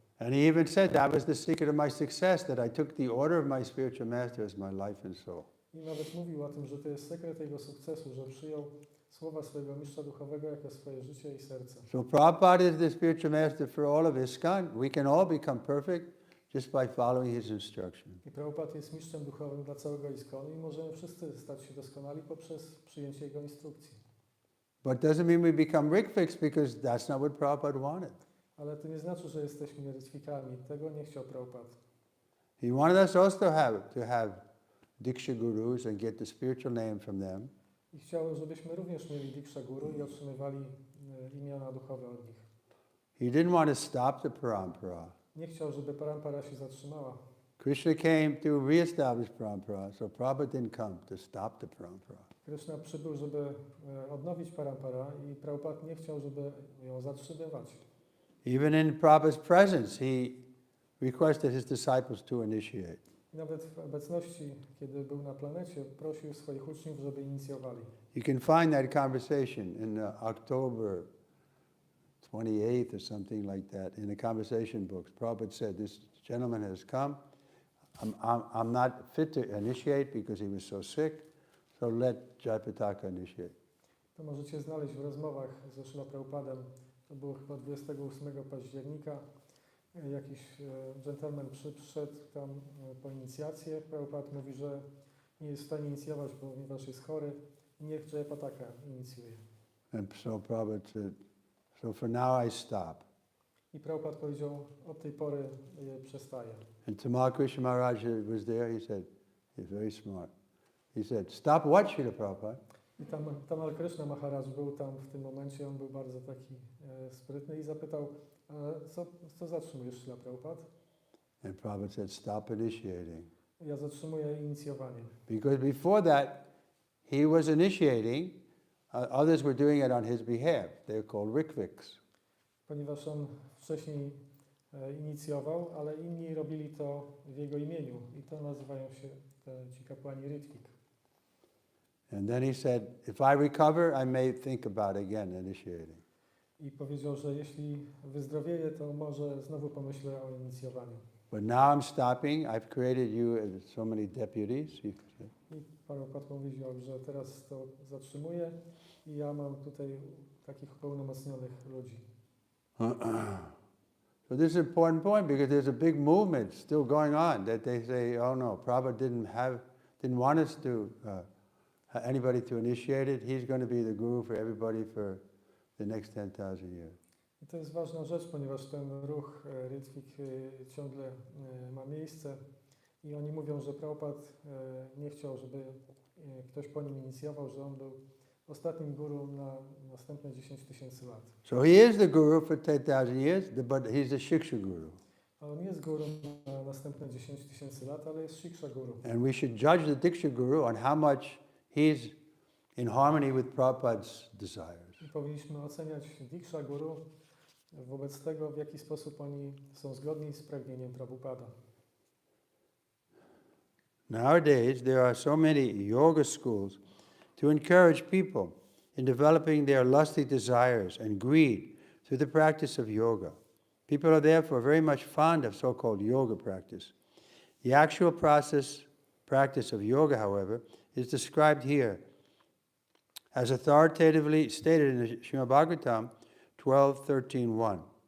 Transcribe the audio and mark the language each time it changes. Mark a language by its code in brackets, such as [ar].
[en] And he even said that was the secret of my success, that I took the order of my spiritual master as my life and soul. [pl] I nawet mówił o tym, że to jest sekret jego sukcesu, że przyjął słowa swojego mistrza duchowego jako swoje życie i serce. [en] So Prabhupada is the spiritual master for all of ISKCON. We can all become perfect just by following his instruction. [pl] I Prabhupada jest mistrzem duchowym dla całego ISKCON i możemy wszyscy stać się doskonali poprzez przyjęcie jego instrukcji. [en] But doesn't mean we become Rigfiks, because that's not what Prabhupada wanted. [pl] Ale to nie znaczy, że jesteśmy rytwikami. Tego nie chciał Prabhupada. [en] He wanted us also to have Diksha Gurus and get the spiritual name from them. [pl] I chciał, żebyśmy również mieli Diksha Guru i otrzymywali imiona duchowe od nich. [en] He didn't want to stop the parampara. [pl] Nie chciał, żeby parampara się zatrzymała. [en] Krishna came to re-establish parampara, so Prabhupada didn't come to stop the parampara. [pl] Krishna przybył, żeby odnowić parampara i Prabhupada nie chciał, żeby ją zatrzymywać. [en] Even in Prabhupada's presence, he requested his disciples to initiate. [pl] I nawet w obecności, kiedy był na planecie, prosił swoich uczniów, żeby inicjowali. [en] You can find that conversation in October 28th or something like that in the conversation books. Prabhupada said, this gentleman has come. I'm not fit to initiate because he was so sick, so let Jayapataka initiate. [pl] To możecie znaleźć w rozmowach ze Srila Prabhupadem. To było chyba 28 października. Jakiś dżentelmen przyszedł tam po inicjację. Prabhupada mówi, że nie jest w stanie inicjować, ponieważ jest chory. Niech Jayapataka inicjuje. [en] And so Prabhupada said, so for now I stop. [pl] I Prabhupada powiedział, od tej pory przestaje. [en] And Tamal Krishna Maharaj was there. He said, he's very smart. He said, stop what, Srila Prabhupada? [pl] I Tamal Krishna Maharaj był tam w tym momencie, on był bardzo taki sprytny i zapytał, co zatrzymujesz, Srila Prabhupada? [en] And Prabhupada said, stop initiating. [pl] Ja zatrzymuję inicjowanie. [en] Because before that, he was initiating, others were doing it on his behalf. They're called Rigfiks. [pl] ponieważ on wcześniej inicjował, ale inni robili to w jego imieniu i to nazywają się ci kapłani Ritvik. [en] And then he said, if I recover, I may think about again initiating. [pl] I powiedział, że jeśli wyzdrowieję, to może znowu pomyślę o inicjowaniu. [en] But now I'm stopping. I've created you as so many deputies. [pl] I Prabhupada powiedział, że teraz to zatrzymuję i ja mam tutaj takich pełnomocnionych ludzi. [en] So this is an important point because there's a big movement still going on that they say, oh no, Prabhupada didn't want us to anybody to initiate it. He's going to be the guru for everybody for the next 10,000 years. [pl] I to jest ważna rzecz, ponieważ ten ruch Ritvik ciągle ma miejsce i oni mówią, że Prabhupada nie chciał, żeby ktoś po nim inicjował, że on był ostatnim guru na następne 10 000 lat. [en] So he is the guru for 10,000 years, but he's the Shiksha guru. [pl] A on jest guru na następne 10 000 lat, ale jest Shiksha guru. [en] And we should judge the Diksha guru on how much he's in harmony with Prabhupada's desires. [pl] I powinniśmy oceniać Diksha guru wobec tego, w jaki sposób oni są zgodni z pragnieniem Prabhupada. [en] Nowadays, there are so many yoga schools to encourage people in developing their lusty desires and greed through the practice of yoga. People are therefore very much fond of so-called yoga practice. The actual practice of yoga, however, is described here as authoritatively stated in the Srimad Bhagavatam 12:13:1.